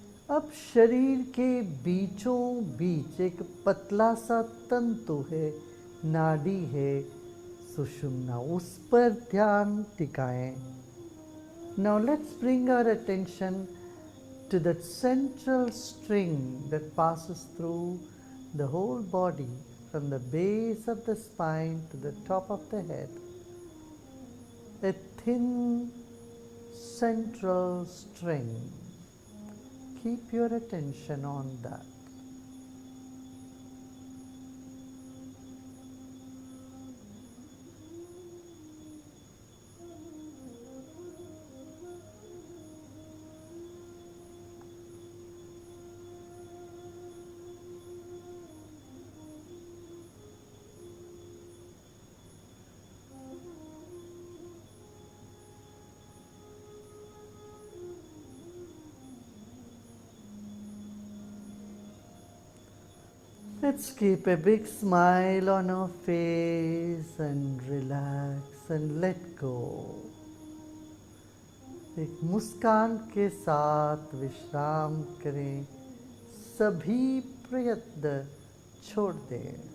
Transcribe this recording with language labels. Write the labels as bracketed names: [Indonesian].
[Hindi] अब शरीर के बीचों बीच एक पतला सा तंतु है, नाड़ी है, सुषुम्ना, उस पर ध्यान टिकाएं। [English] Now let's bring our attention to that central string that passes through the whole body from the base of the spine to the top of the head. A thin central string. Keep your attention on that. Let's keep a big smile on our face and relax and let go. [Hindi] एक मुस्कान के साथ विश्राम करें, सभी प्रयत्न छोड़ दें।